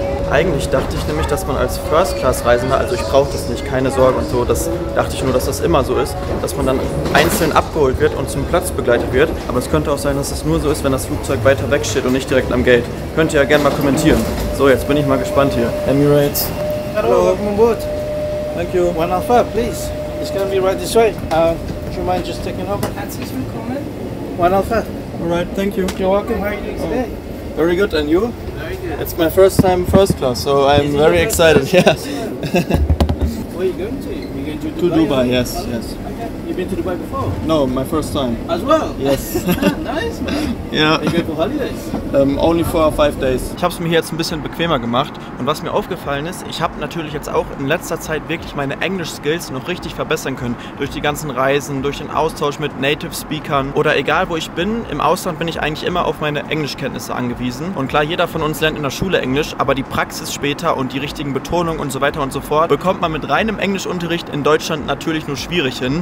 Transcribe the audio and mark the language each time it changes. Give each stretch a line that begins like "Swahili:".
German: Eigentlich dachte ich nämlich, dass man als First-Class-Reisender, also ich brauche das nicht, keine Sorge und so, das dachte ich nur, dass das immer so ist, dass man dann einzeln abgeholt wird und zum Platz begleitet wird. Aber es könnte auch sein, dass es nur so ist, wenn das Flugzeug weiter weg steht und nicht direkt am Gate. Könnt ihr ja gerne mal kommentieren. So, jetzt bin ich mal gespannt hier. Emirates.
English: Hello, welcome on board. Thank you. 1 Alpha, please. It's going to be right this way. Do you mind just taking over?
German: Herzlich willkommen.
English: 1 Alpha. Alright, thank you. You're welcome. How are you doing today? Very good, and you? Very good. It's my first time first class, so I'm very excited. Yeah. Where are you going to? You're going to Dubai? To Dubai, or- yes, Okay. yes. You've been to Dubai before? No, my first time. As well? Yes. Nice, man. Yeah. Are you going for holidays? Only for 5 days.
German: Ich habe es mir hier jetzt ein bisschen bequemer gemacht und was mir aufgefallen ist, ich habe natürlich jetzt auch in letzter Zeit wirklich meine Englisch-Skills noch richtig verbessern können. Durch die ganzen Reisen, durch den Austausch mit Native-Speakern oder egal wo ich bin, im Ausland bin ich eigentlich immer auf meine Englischkenntnisse angewiesen. Und klar, jeder von uns lernt in der Schule Englisch, aber die Praxis später und die richtigen Betonungen und so weiter und so fort bekommt man mit reinem Englischunterricht in Deutschland natürlich nur schwierig hin.